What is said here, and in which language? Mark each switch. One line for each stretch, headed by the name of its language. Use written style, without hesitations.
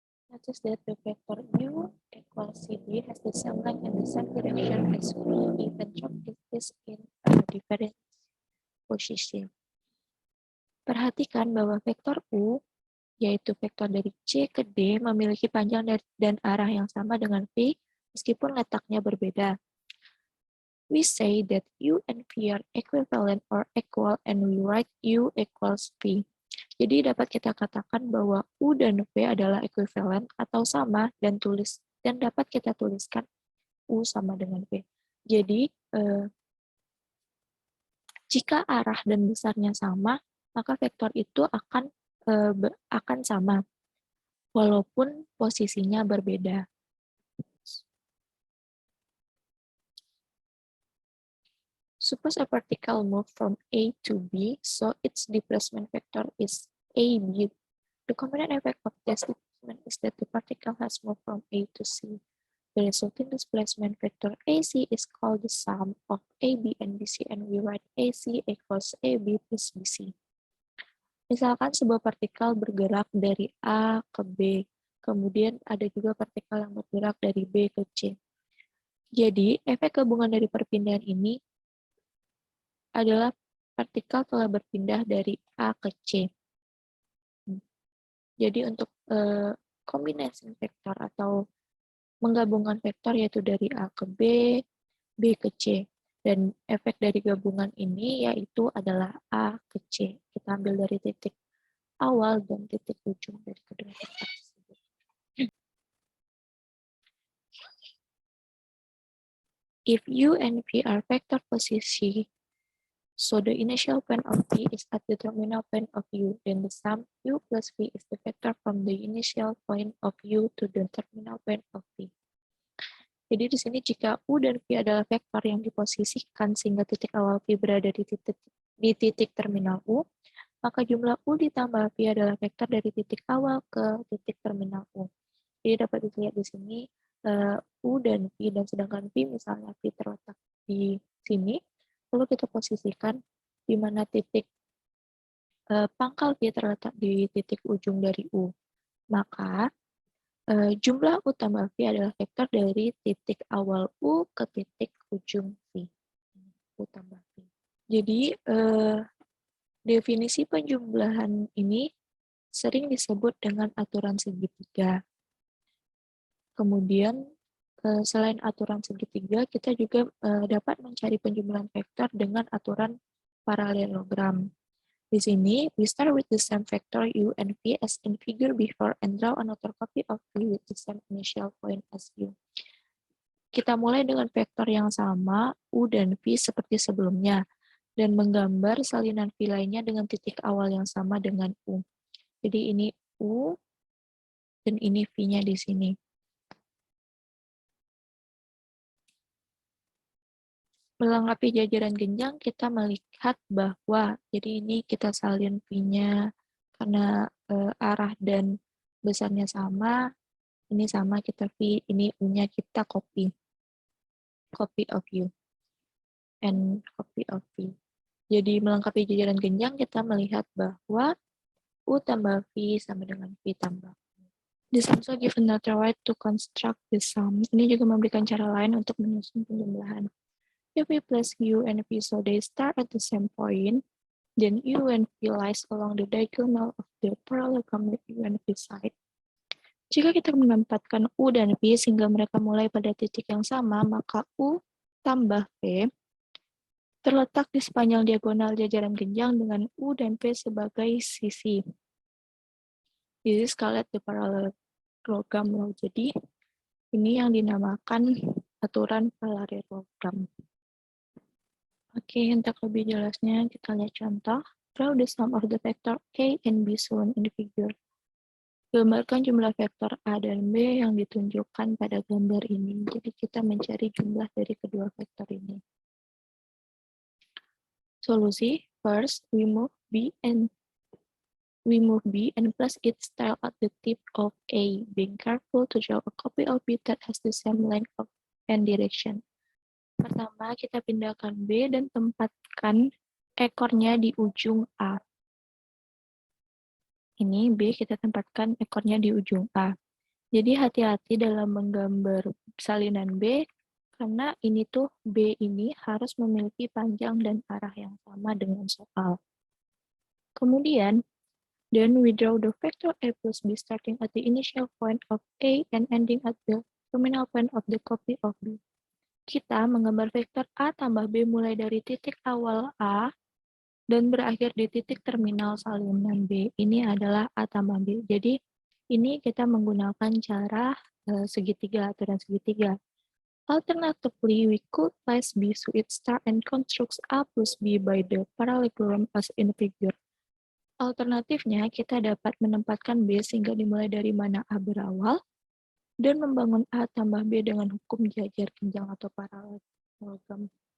English: Notice that the vector U equals CD has the same length and the same direction as V, even though it is in a different position.
Indonesian: Perhatikan bahwa vektor U, yaitu vektor dari C ke D, memiliki panjang dan arah yang sama dengan V, meskipun letaknya berbeda.
English: We say that U and V are equivalent or equal, and we write U equals V.
Indonesian: Jadi dapat kita katakan bahwa U dan V adalah equivalent atau sama dan dapat kita tuliskan U sama dengan V. Jadi jika arah dan besarnya sama, maka vektor itu akan sama walaupun posisinya berbeda.
English: Suppose a particle moved from A to B, so its displacement vector is AB. The combined effect of this displacement is that the particle has moved from A to C. The resulting displacement vector AC is called the sum of AB and BC, and we write AC equals AB plus BC.
Indonesian: Misalkan sebuah partikel bergerak dari A ke B, kemudian ada juga partikel yang bergerak dari B ke C. Jadi, efek gabungan dari perpindahan ini adalah partikel telah berpindah dari A ke C. Jadi, untuk kombinasi vektor atau menggabungkan vektor yaitu dari A ke B, B ke C. Dan efek dari gabungan ini yaitu adalah A ke C. Kita ambil dari titik awal dan titik ujung dari kedua vektor tersebut.
English: If U and V are vector position, so the initial point of V is at the terminal point of U, then the sum U plus V is the vector from the initial point of U to the terminal point of V.
Indonesian: Jadi di sini jika U dan V adalah vektor yang diposisikan sehingga titik awal V berada di titik terminal U, maka jumlah U ditambah V adalah vektor dari titik awal ke titik terminal U. Jadi dapat dilihat di sini U dan V, dan sedangkan V misalnya V terletak di sini, lalu kita posisikan di mana titik pangkal V terletak di titik ujung dari U. Maka jumlah U tambah V adalah vektor dari titik awal U ke titik ujung V. U tambah V. Jadi definisi penjumlahan ini sering disebut dengan aturan segitiga. Kemudian, selain aturan segitiga, kita juga dapat mencari penjumlahan vektor dengan aturan paralelogram. Di sini,
English: we start with the same vector U and V as in figure before
Indonesian: and draw another copy of V with the same initial point as U. Kita mulai dengan vektor yang sama, U dan V seperti sebelumnya, dan menggambar salinan V lainnya dengan titik awal yang sama dengan U. Jadi ini U, dan ini V-nya di sini. Melengkapi jajaran genjang, kita melihat bahwa, jadi ini kita salin V-nya karena arah dan besarnya sama, ini sama kita V, ini U-nya kita
English: copy of U, and copy of V.
Indonesian: Jadi melengkapi jajaran genjang, kita melihat bahwa U tambah V sama dengan V tambah U.
English: This also give another way to construct the sum.
Indonesian: Ini juga memberikan cara lain untuk menyusun penjumlahan.
English: If we place U and V so they start at the same point, then U and V lies along the diagonal of the parallelogram with U and V side.
Indonesian: Jika kita menempatkan U dan V sehingga mereka mulai pada titik yang sama, maka U tambah V terletak di sepanjang diagonal jajaran genjang dengan U dan V sebagai sisi.
English: This is called the parallelogram law.
Indonesian: Jadi, ini yang dinamakan aturan parallelogram. Oke, untuk lebih jelasnya kita lihat contoh.
English: Draw the sum of the vector A and B shown in the figure.
Indonesian: Gambarkan jumlah vektor A dan B yang ditunjukkan pada gambar ini. Jadi kita mencari jumlah dari kedua vektor ini. Solusi,
English: first we move B and place its tail at the tip of A, being careful to draw a copy of B that has the same length and direction.
Indonesian: Pertama, kita pindahkan B dan tempatkan ekornya di ujung A. Ini B kita tempatkan ekornya di ujung A. Jadi hati-hati dalam menggambar salinan B, karena ini tuh B ini harus memiliki panjang dan arah yang sama dengan soal. Kemudian,
English: then we draw the vector A plus B starting at the initial point of A and ending at the terminal point of the copy of B.
Indonesian: Kita menggambar vektor A tambah B mulai dari titik awal A dan berakhir di titik terminal salinan B. Ini adalah A tambah B. Jadi, ini kita menggunakan cara segitiga, aturan segitiga.
English: Alternatively, we could place B so it start and constructs A plus B by the parallelogram as in figure.
Indonesian: Alternatifnya, kita dapat menempatkan B sehingga dimulai dari mana A berawal, dan membangun A tambah B dengan hukum jajar genjang atau paralelogram.